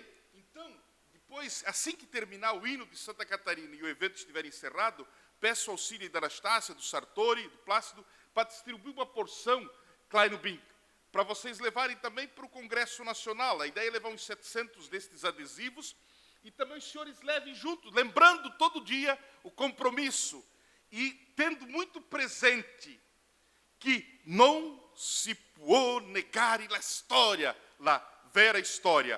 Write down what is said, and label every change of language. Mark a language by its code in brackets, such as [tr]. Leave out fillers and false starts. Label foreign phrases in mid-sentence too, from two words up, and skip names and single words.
[pt] Então, depois, assim que terminar o hino de Santa Catarina e o evento estiver encerrado, peço auxílio da Anastácia, do Sartori, do Plácido, para distribuir uma porção Kleinobink, para vocês levarem também para o Congresso Nacional. A ideia é levar uns 700 destes adesivos e também os senhores levem junto, lembrando todo dia o compromisso e tendo muito presente que não [it] se può negare la storia, la vera história.